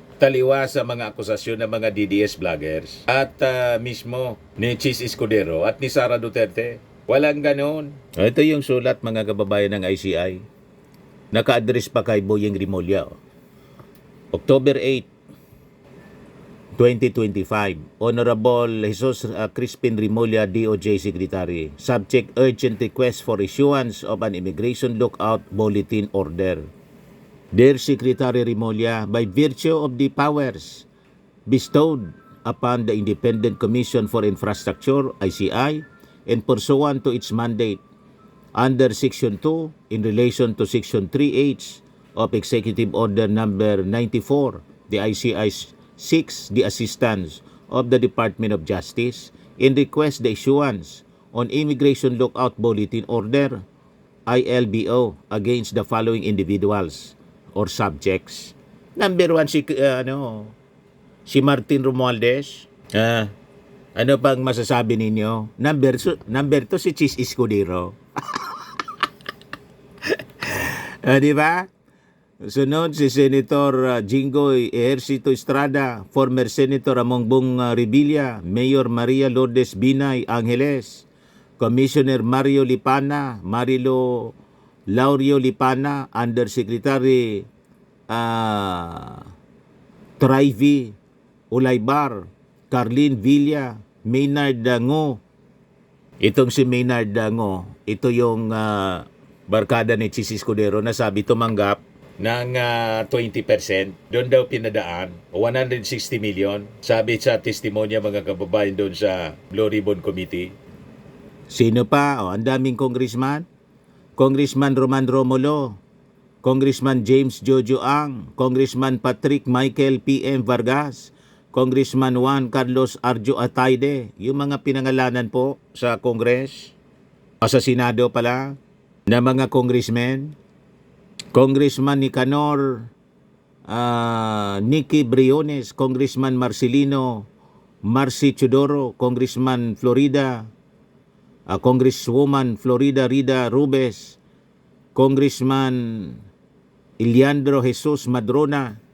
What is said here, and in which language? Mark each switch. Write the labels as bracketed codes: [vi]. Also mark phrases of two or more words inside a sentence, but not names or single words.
[tl] Taliwa sa mga akusasyon ng mga DDS vloggers at mismo ni Chis Escudero at ni Sara Duterte. Walang ganon. Ito yung sulat mga kababayan ng ICI. Naka-address pa kay Boyeng Rimulya. [en] October 8, 2025. Honorable Jesus Crispin Rimulya, DOJ Secretary. Subject urgent request for issuance of an immigration lookout bulletin order. Dear Secretary Rimulya, by virtue of the powers bestowed upon the Independent Commission for Infrastructure, ICI, and pursuant to its mandate under Section 2 in relation to Section 3H of Executive Order Number 94, the ICI 6, the assistance of the Department of Justice, in request the issuance on Immigration Lookout Bulletin Order, ILBO, against the following individuals or subjects. [tl] Number 1 si Martin Romualdez. Ano pang masasabi ninyo? Number 2 si Chis Escudero. Di ba? Sunod si Senator Jingoy Ejercito Estrada, former Senator among Bong Revilla, Mayor Maria Lourdes Binay Angeles, Commissioner Mario Lipana, Laurio Lipana, Undersecretary Trivy Ulaybar, Carlin Villa, Maynard Ngo. Itong si Maynard Ngo, ito yung barkada ni Chis Escudero na sabi tumanggap ng 20%. Doon daw pinadaan, 160 million. Sabi sa testimonya mga kababayan doon sa Blue Ribbon Committee. Sino pa? Ang daming congressman. Congressman Roman Romulo, Congressman James Jojo Ang, Congressman Patrick Michael P.M. Vargas, Congressman Juan Carlos Arjo Atayde, yung mga pinangalanan po sa Congress, sa Senado pala, na mga congressmen. Congressman Nicanor Nicky Briones, Congressman Marcelino Marcy Chodoro, Congressman Florida, Congresswoman Florida Rida Rubes, Congressman Iliandro Jesus Madrona,